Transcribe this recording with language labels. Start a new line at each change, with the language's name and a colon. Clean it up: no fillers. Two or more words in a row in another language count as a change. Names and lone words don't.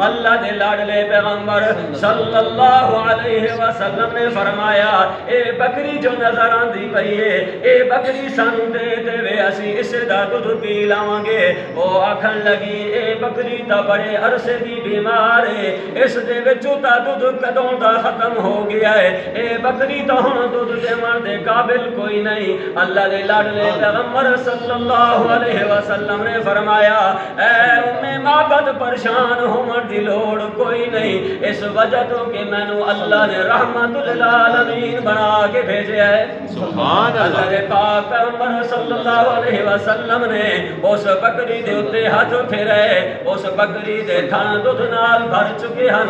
Punjabi: اللہ دے لاڈلے پیغمبر
Arabic: صلی اللہ علیہ وسلم
Punjabi: نے فرمایا اے بکری جو نظر آندی پئی ہے اے بکری سانو دے دے وے اسی اس دا دودھ پی لاواں گے۔ وہ آکھن لگی اے بکری تا بڑے عرصے دی بیمار ہے، اس دے وچوں تا دودھ کدوں دا ختم ہو گیا ہے، اے بکری تا ہن دودھ دیون دے قابل کوئی نہیں۔ اللہ دے لاڈلے پیغمبر
Arabic: صلی اللہ علیہ وسلم
Punjabi: نے فرمایا اے ام معبد پریشان ہون دی لوڑ کوئی نہیں، اس وجہ تو کہ مینوں اللہ نے رحمت للعالمین بنا کے بھیجا ہے۔
Arabic: سبحان اللہ
Punjabi: دے پاک پیغمبر
Arabic: صلی اللہ علیہ وسلم
Punjabi: نے اس بکری دے اتے ہاتھ پھیرے، اس بکری دے تھن دودھ نال بھر چکے ہن۔